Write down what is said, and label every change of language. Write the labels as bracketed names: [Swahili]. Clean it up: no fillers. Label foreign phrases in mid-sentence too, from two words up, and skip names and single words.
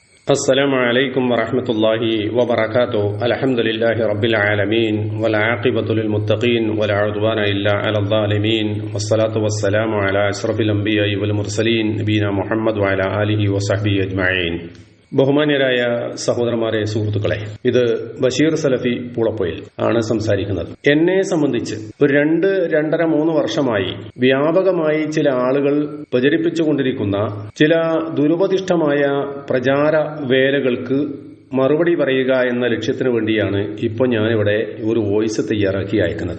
[Arabic] السلام عليكم ورحمة الله وبركاته. الحمد لله رب العالمين والعاقبة للمتقين ولا عدوان إلا على الظالمين والصلاة والسلام على أشرف الأنبياء والمرسلين نبينا محمد وعلى آله وصحبه أجمعين. [Malayalam] ബഹുമാന്യരായ സഹോദരന്മാരെ, സുഹൃത്തുക്കളെ, ഇത് ബഷീർ സലഫി പൂളപ്പൊയിൽ ആണ് സംസാരിക്കുന്നത്. എന്നെ സംബന്ധിച്ച് ഒരു 2-2.5-3 വർഷമായി വ്യാപകമായി ചില ആളുകൾ പ്രചരിപ്പിച്ചുകൊണ്ടിരിക്കുന്ന ചില ദുരുപദിഷ്ടമായ പ്രചാര വേലകൾക്ക് മറുപടി പറയുക എന്ന ലക്ഷ്യത്തിനു വേണ്ടിയാണ് ഇപ്പോൾ ഞാനിവിടെ ഒരു വോയിസ് തയ്യാറാക്കി അയക്കുന്നത്.